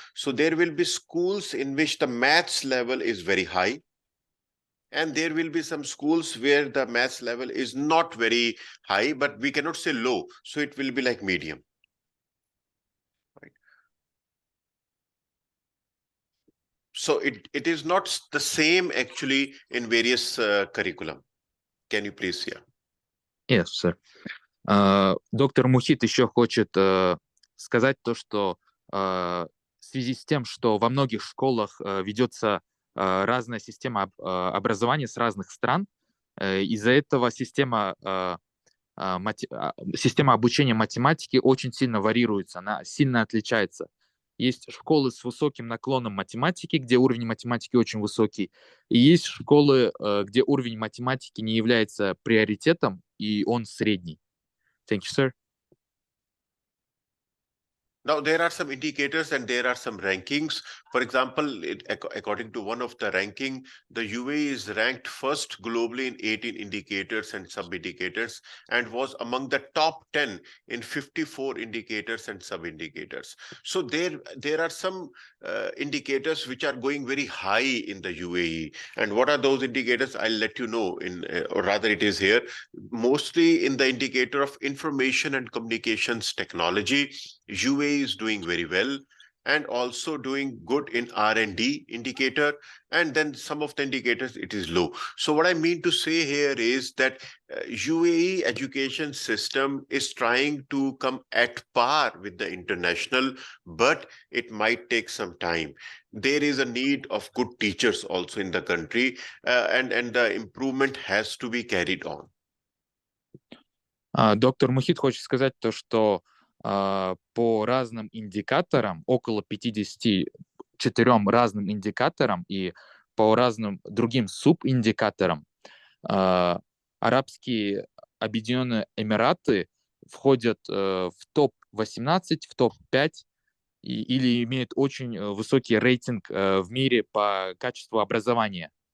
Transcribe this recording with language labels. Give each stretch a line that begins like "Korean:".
English: So there will be schools in which the maths level is very high, and there will be some schools where the maths level is not very high, but we cannot say low, so it will be like medium. Right. So it is not the same actually in various curriculum. Can you please hear? Yes, sir.
Russian: Доктор Мухит еще хочет сказать то, что в связи с тем, что во многих школах ведется разная система образования с разных стран, из-за этого система обучения математики очень сильно варьируется, она сильно отличается. Есть школы с высоким наклоном математики, где уровень математики очень высокий, и есть школы, где уровень математики не является приоритетом, и он средний.
English: Thank you, sir. Now, there are some indicators and there are some rankings. For example, according to one of the ranking, the UAE is ranked first globally in 18 indicators and sub-indicators and was among the top 10 in 54 indicators and sub-indicators. So there are some indicators which are going very high in the UAE. And what are those indicators? I'll let you know, or rather it is here, mostly in the indicator of information and communications technology. UAE is doing very well and also doing good in R&D indicator, and then some of the indicators it is low. So what I mean to say here is that UAE education system is trying to come at par with the international, but it might take some time. There is a need of good teachers also in the country, and the improvement has to be carried on.
Russian: Доктор Мухит хочет сказать то, что по разным индикаторам, около 54 разным индикаторам и по разным другим субиндикаторам, Арабские Объединенные Эмираты входят в топ-18, в топ-5 или имеют очень высокий рейтинг в мире по качеству образования.